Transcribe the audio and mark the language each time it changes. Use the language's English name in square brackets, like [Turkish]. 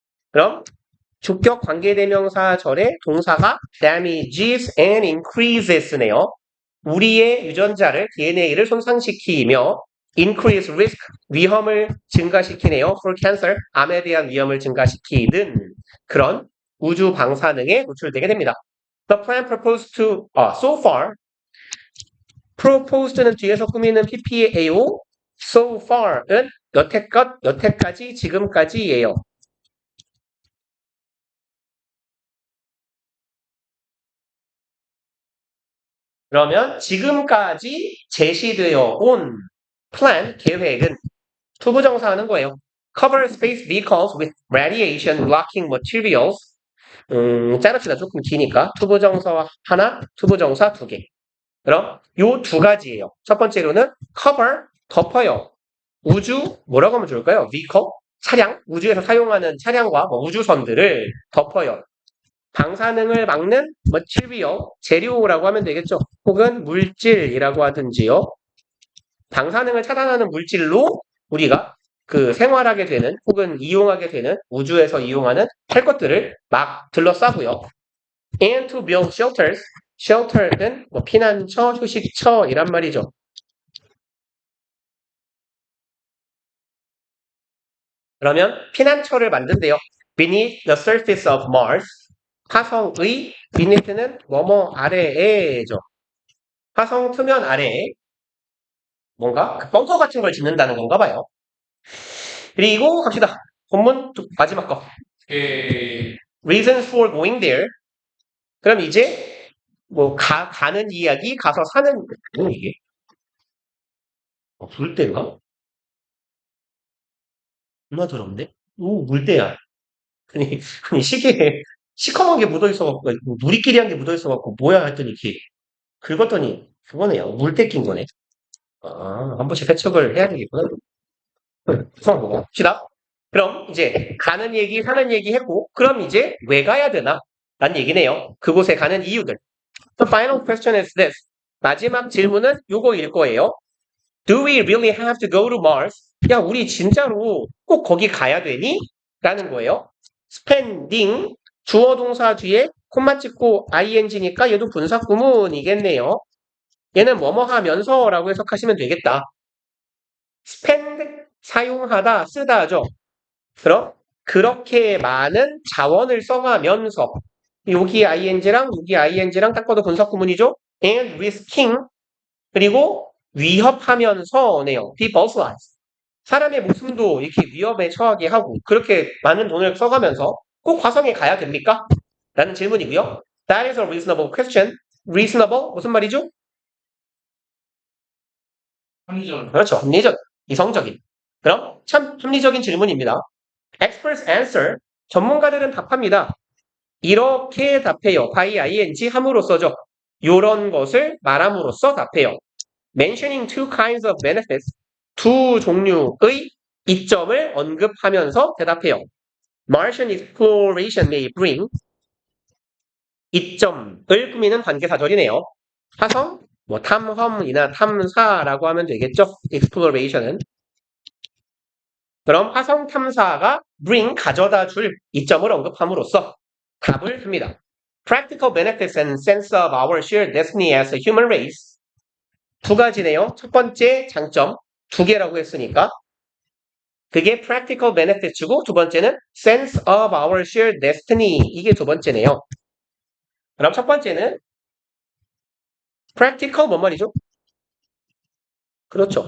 [Korean] 그럼 주격 관계대명사절의 동사가 [English] damages and increases [Korean] 네요. 우리의 유전자를 DNA를 손상시키며 [English] increase risk [Korean] 위험을 증가시키네요. [English] for cancer [Korean] 암에 대한 위험을 증가시키는 그런 우주 방사능에 노출되게 됩니다. [English] The plan proposed to so far proposed는 [Korean] 뒤에서 꾸미는 [English] PPAO so far은 [Korean] 여태까지 지금까지예요. 그러면 지금까지 제시되어 온 plan, 계획은 투부정사하는 거예요. [English] Cover space vehicles with radiation blocking materials. [Korean] 자릅시다. 조금 기니까. 투부정사 하나, 투부정사 두 개. 그럼 요 두 가지예요. 첫 번째로는 cover, 덮어요. 우주, 뭐라고 하면 좋을까요? vehicle, 차량, 우주에서 사용하는 차량과 뭐 우주선들을 덮어요. 방사능을 막는 material, 재료라고 하면 되겠죠. 혹은 물질이라고 하든지요. 방사능을 차단하는 물질로 우리가 생활하게 되는 혹은 이용하게 되는 우주에서 이용하는 할 것들을 막 둘러싸고요. [English] And to build shelters. [Korean] shelter는 뭐 피난처, 휴식처 이란 말이죠. 그러면 피난처를 만든대요. [English] Beneath the surface of Mars. [Korean] 화성의 beneath는 뭐뭐 아래에죠. 화성 표면 아래에 뭔가 벙커 같은 걸 짓는다는 건가 봐요. 그리고 갑시다. 본문 마지막 거. [English] Reasons for going there. [Korean] 그럼 이제 뭐 가는 이야기, 가서 사는 뭐 이게? 물대인가? 얼마 더럽네? 오, 물대야. 아니 시계 시커먼 게 묻어있어갖고, 누리끼리 한 게 묻어있어갖고, 뭐야 했더니, 이렇게 긁었더니, 그거네요. 물때 낀 거네. 아, 한 번씩 세척을 해야 되겠구나. 수학 보고 봅시다. 그럼 이제 가는 얘기, 사는 얘기 했고, 그럼 이제 왜 가야 되나? 라는 얘기네요. 그곳에 가는 이유들. [English] The final question is this. [Korean] 마지막 질문은 요거일 거예요. [English] Do we really have to go to Mars? [Korean] 야, 우리 진짜로 꼭 거기 가야 되니? 라는 거예요. spending, 주어 동사 뒤에 콤마 찍고 ing니까 얘도 분사 구문이겠네요. 얘는 뭐뭐 하면서 라고 해석하시면 되겠다. spend, 사용하다, 쓰다죠. 그럼 그렇게 많은 자원을 써가면서 여기 ing랑 여기 ing랑 딱 봐도 분사 구문이죠. [English] and risking, [Korean] 그리고 위협하면서네요. [English] people's lives. [Korean] 사람의 목숨도 이렇게 위협에 처하게 하고 그렇게 많은 돈을 써가면서 꼭 화성에 가야 됩니까? 라는 질문이고요. [English] That is a reasonable question. [Korean] reasonable 무슨 말이죠? 합리적. 그렇죠. 합리적, 이성적인. 그럼 참 합리적인 질문입니다. [English] Experts answer. [Korean] 전문가들은 답합니다. 이렇게 답해요. [English] by ing [Korean] 함으로써죠. 요런 것을 말함으로써 답해요. [English] Mentioning two kinds of benefits. [Korean] 두 종류의 이점을 언급하면서 대답해요. [English] Martian exploration may bring. [Korean] 이점을 꾸미는 관계사절이네요. 화성, 뭐 탐험이나 탐사라고 하면 되겠죠. [English] exploration은. [Korean] 그럼 화성 탐사가 bring, 가져다 줄 이점을 언급함으로써 답을 줍니다. [English] Practical benefits and sense of our shared destiny as a human race. [Korean] 두 가지네요. 첫 번째 장점, 두 개라고 했으니까 그게 [English] practical benefits [Korean] 고 두 번째는 [English] sense of our shared destiny. [Korean] 이게 두 번째네요. 그럼 첫 번째는 practical 뭔 말이죠? 그렇죠.